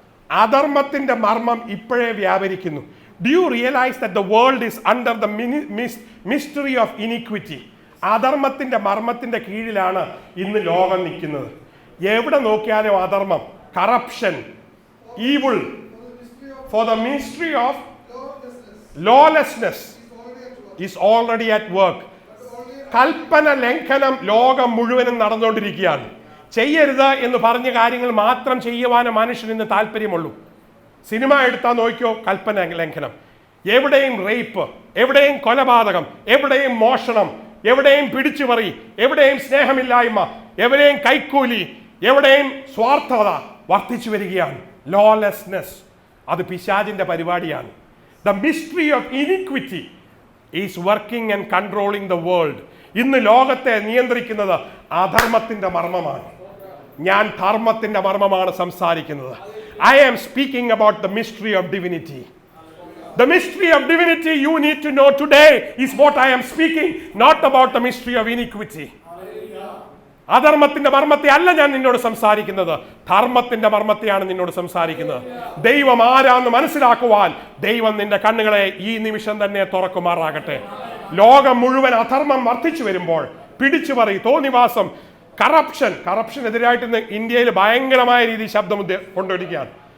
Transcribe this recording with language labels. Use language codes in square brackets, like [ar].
[ml] അധർമ്മത്തിന്റെ മർമ്മം ഇപ്പോഴേ വ്യാപരിക്കുന്നു. [en] Do you realize that the world is under the mystery of iniquity? [ml] അധർമ്മത്തിന്റെ മർമ്മത്തിന്റെ കീഴിലാണ് ഇന്ന് ലോകം നിൽക്കുന്നത്. എവിടെ നോക്കിയാലും അധർമ്മം, corruption, evil. [en] For the mystery of lawlessness is already at work. [ml] കൽപ്പന ലംഘനം ലോകം മുഴുവനും നടന്നുകൊണ്ടിരിക്കുകയാണ്. ചെയ്യരുത് എന്ന് പറഞ്ഞ കാര്യങ്ങൾ മാത്രം ചെയ്യുവാനും മനുഷ്യന് ഇന്ന് താല്പര്യമുള്ളൂ. സിനിമ എടുത്താൽ നോക്കിയോ, കൽപ്പന ലംഘനം. എവിടെയും റേപ്പ്, എവിടെയും കൊലപാതകം, എവിടെയും മോഷണം, എവിടെയും പിടിച്ചുപറി, എവിടെയും സ്നേഹമില്ലായ്മ, എവിടെയും കൈക്കൂലി, എവിടെയും സ്വാർത്ഥത വർദ്ധിച്ചു വരികയാണ്. ലോലെസ്നെസ്, അത് പിശാചിന്റെ പരിപാടിയാണ്. [en] The mystery of iniquity is working and controlling the world. [ml] ഇന്ന് ലോകത്തെ നിയന്ത്രിക്കുന്നത് അധർമ്മത്തിന്റെ മർമ്മമാണ്. ഞാൻ ധർമ്മത്തിന്റെ മർമ്മമാണ് സംസാരിക്കുന്നത്. [en] I am speaking about the mystery of divinity. The mystery of divinity you need to know today is what I am speaking, not about the mystery of iniquity. [ml] അധർമ്മത്തിന്റെ മർമ്മത്തെ അല്ല ഞാൻ നിന്നോട് സംസാരിക്കുന്നത്, ധർമ്മത്തിന്റെ മർമ്മത്തെയാണ് നിന്നോട് സംസാരിക്കുന്നത്. ദൈവം ആരാന്ന് മനസ്സിലാക്കുവാൻ ദൈവം നിന്റെ കണ്ണുകളെ ഈ നിമിഷം തന്നെ തുറക്കുമാറാകട്ടെ. ലോകം മുഴുവൻ അധർമ്മം വർദ്ധിച്ചു വരുമ്പോൾ, പിടിച്ചുപറി, തോന്നിവാസം, കറപ്ഷനെതിരായിട്ട് ഇന്ന് ഇന്ത്യയിൽ ഭയങ്കരമായ രീതിയിൽ ശബ്ദം കൊണ്ടുവരികയാണ്.